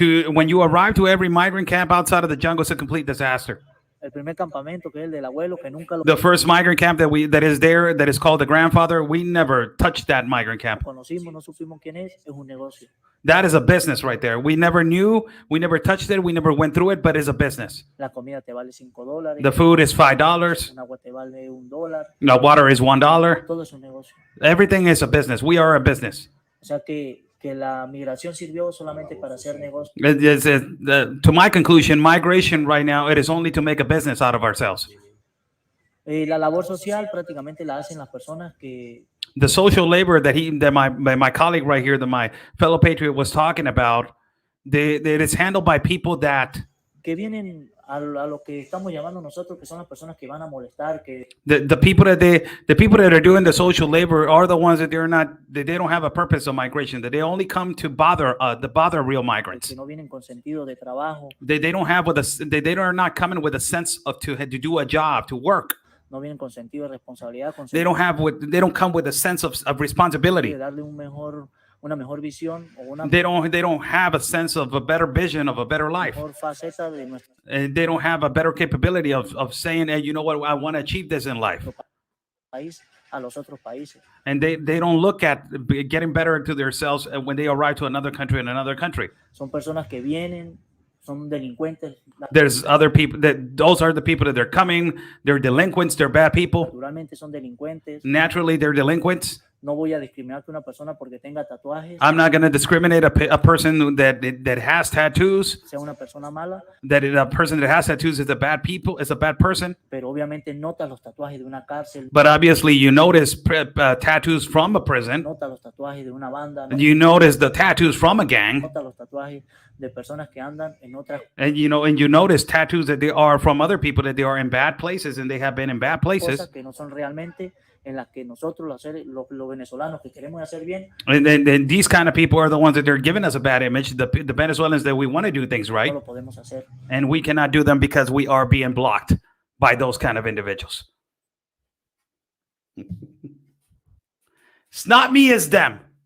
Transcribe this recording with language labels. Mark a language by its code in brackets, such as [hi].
[en] When you arrive to every migrant camp outside of the jungle, it's a complete disaster. [es] El primer campamento, que es el del abuelo, que nunca lo [en] The first migrant camp that is there, that is called the grandfather, we never touched that migrant camp. [es] conocimos, no supimos quién es un negocio. [en] That is a business right there. We never knew, we never touched it, we never went through it, but it's a business. [es] La comida te vale $5, [en] The food is $5. [es] un agua te vale $1, [en] The water is $1. [es] todo es un negocio. [en] Everything is a business. We are a business. [es] O sea que la migración sirvió solamente para hacer negocio. [en] To my conclusion, migration right now, it is only to make a business out of ourselves. [es] La labor social prácticamente la hacen las personas que [en] The social labor that my colleague right here, that my fellow patriot was talking about, it is handled by people that [es] vienen a lo que estamos llamando nosotros, que son las personas que van a molestar, que [en] the people that are doing the social labor are the ones that they don't have a purpose of migration, that they only come to bother real migrants. [es] no vienen con sentido de trabajo, [en] They don't have they are not coming with a sense of to do a job, to work. [es] no vienen con sentido de responsabilidad, con [en] They don't come with a sense of responsibility. [es] de darle una mejor visión o una [en] They don't have a sense of a better vision of a better life. [es] mejor faceta de nuestro [en] And they don't have a better capability of saying, hey, you know what, I want to achieve this in life. [es] país a los otros países. [en] And they don't look at getting better to themselves when they arrive to another country in another country. [es] Son personas que vienen, son delincuentes, [en] There's other people those are the people that they're coming. They're delinquents. They're bad people. [es] naturalmente son delincuentes, [en] Naturally, they're delinquents. [es] No voy a discriminar que una persona porque tenga tatuajes [en] I'm not going to discriminate a person that has tattoos. [es] sea una persona mala, [en] That a person that has tattoos is a bad person. [es] pero obviamente notas los tatuajes de una cárcel, [en] But obviously, you notice tattoos from a prison. [es] notas los tatuajes de una banda, [en] You notice the tattoos from a gang, [es] notas los tatuajes de personas que andan en otras [en] and you notice tattoos that they are from other people, that they are in bad places and they have been in bad places. [es] cosas que no son realmente en las que nosotros los venezolanos que queremos hacer bien, [en] And then these kind of people are the ones that they're giving us a bad image. The Venezuelans that we want to do things [es] no [en] right, [es] lo podemos hacer. [en] and we cannot do them because we are being blocked by those kind of individuals. It's not me, it's them.